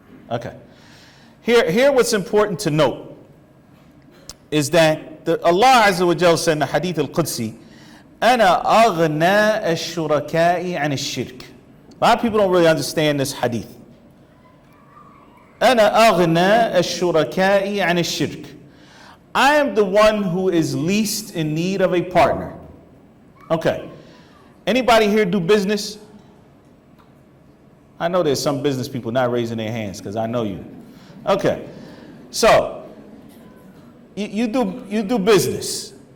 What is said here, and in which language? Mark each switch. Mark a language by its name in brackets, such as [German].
[English] Okay. Here what's important to note is that Allah Azza wa Jalla said in the Hadith al-Qudsi, [Arabic] أَنَا أَغْنَى الشُّرَكَاءِ عَنِ الشِّرْكِ. [English] A lot of people don't really understand this hadith. [Arabic] أَنَا أَغْنَى الشُّرَكَاءِ عَنِ الشِّرْكِ. [English] I am the one who is least in need of a partner. Okay. Anybody here do business? I know there's some business people not raising their hands because I know you. Okay. So, you do business.